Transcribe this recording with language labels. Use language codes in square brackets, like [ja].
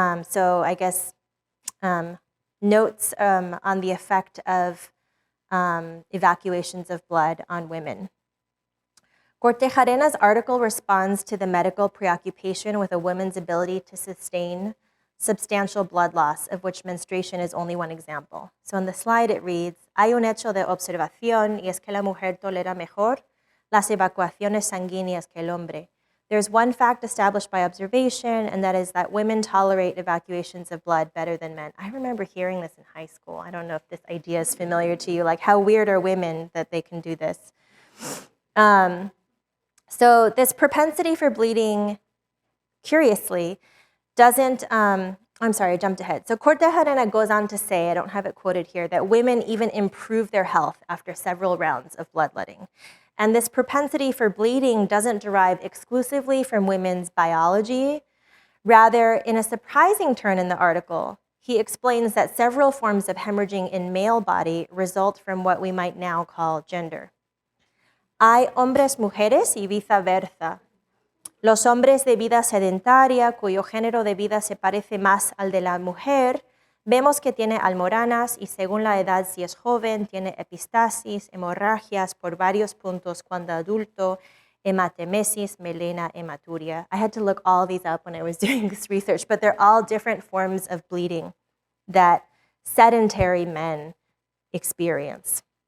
[en] So I guess notes on the effect of evacuations of blood on women. Cortejarena's article responds to the medical preoccupation with a woman's ability to sustain substantial blood loss, of which menstruation is only one example. So on the slide it reads, [es] hay un hecho de observación y es que la mujer tolera mejor las evacuaciones sanguíneas que el hombre. [en] There's one fact established by observation, and that is that women tolerate evacuations of blood better than men. I remember hearing this in high school. I don't know if this idea is familiar to you, like how weird are women that they can do this. So this propensity for bleeding, curiously, doesn't, I'm sorry, I jumped ahead. So Cortejarena goes on to say, I don't have it quoted here, that women even improve their health after several rounds of bloodletting. And this propensity for bleeding doesn't derive exclusively from women's biology. Rather, in a surprising turn in the article, he explains that several forms of hemorrhaging in male body result from what we might now call gender. [es] Hay hombres, mujeres y viceversa. Los hombres de vida sedentaria, cuyo género de vida se parece más al de la mujer, vemos que tiene almoranas y según la edad, si es joven, tiene epistasis, hemorragias por varios puntos cuando adulto, hematemesis, melena, hematuria. [en] I had to look all these up when I was doing this research, but they're all different forms of bleeding that sedentary men experience.